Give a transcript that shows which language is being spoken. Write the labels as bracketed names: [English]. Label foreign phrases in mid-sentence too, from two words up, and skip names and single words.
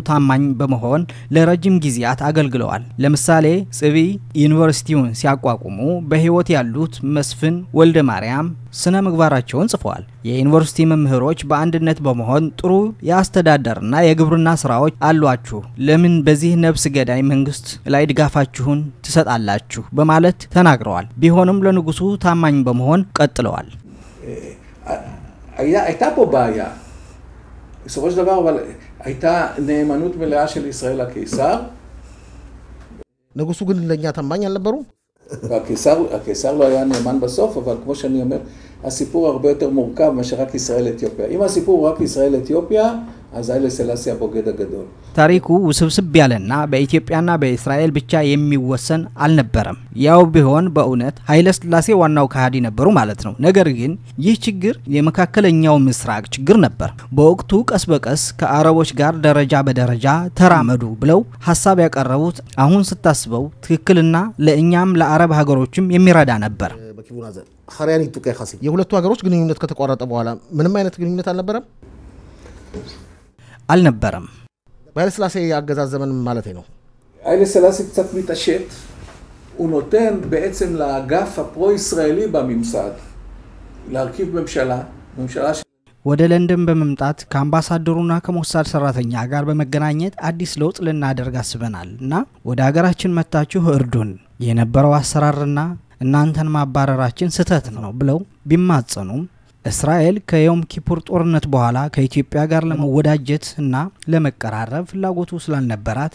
[Amharic] ታማኝ በመሆን ለረጅም ጊዜያት አገልግለዋል። ለምሳሌ ጽቢ ዩኒቨርሲቲውን ሲያቋቁሙ በህይወት ያሉት መስፍን ወልደ ማርያም ስነ ምግባራቸውን ጽፈዋል። የዩኒቨርሲቲ መምህሮች በአንድነት በመሆን ጥሩ ያስተዳደርና የግብርና ስራዎች አሏችሁ፣ ለምን በዚህ ነፍስ ገዳይ መንግስት ላይ ድጋፋችሁን ትሰጣላችሁ በማለት ተናግረዋል። ቢሆንም ለንጉሱ ታማኝ በመሆን ቀጥለዋል። [Hebrew] הייתה פה בעיה. בסופו של דבר, אבל הייתה נאמנות מלאה של ישראל לקיסר. [Amharic] ንጉሱ ግን ለኛ ታማኝ አልነበሩ? [Hebrew] הקיסר לא היה נאמן בסוף, אבל כמו שאני אומר, הסיפור הרבה יותר מורכב מאשר רק ישראל-אתיופיה. אם הסיפור הוא רק ישראל-אתיופיה, אז היילה סלאסי הבוגד הגדול. [Amharic] ታሪኩ ውስብስብ ያለና በኢትዮጵያና በእስራኤል ብቻ የሚወሰን አልነበረም። ያው ቢሆን በእውነት ኃይለ ሥላሴ ዋናው ካሃዲ ነበሩ ማለት ነው። ነገር ግን ይህ ችግር የመካከለኛው ምስራቅ ችግር ነበር። በወቅቱ ቀስ በቀስ ከአረቦች ጋር ደረጃ በደረጃ ተራመዱ ብለው ሐሳብ ያቀረቡት አሁን ስታስበው ትክክልና ለእኛም ለአረብ ሀገሮችም የሚረዳ ነበር። የሁለቱ ሀገሮች ግንኙነት ከተቋረጠ በኋላ ምንም አይነት ግንኙነት አልነበረም። ኃይለ ሥላሴ ያገዛዝ ዘመን ማለት ነው። [Hebrew] ኃይለ ሥላሴ קצת מתעשת, הוא נותן בעצם לאגף הפרו-ישראלי בממסד להרכיב ממשלה [Amharic] ወደ ለንደን በመምጣት ከአምባሳደሩና ከሞሳድ ሰራተኛ ጋር በመገናኘት አዲስ ለውጥ ልናደርግ አስበናል እና ወደ ሀገራችን መጣችሁ እርዱን የነበረው አሰራርና እናንተን ማባረራችን ስህተት ነው ብለው ቢማጸኑም እስራኤል ከዮም ኪፑር ጦርነት በኋላ ከኢትዮጵያ ጋር ለመወዳጀት እና ለመቀራረብ ፍላጎቱ ስላልነበራት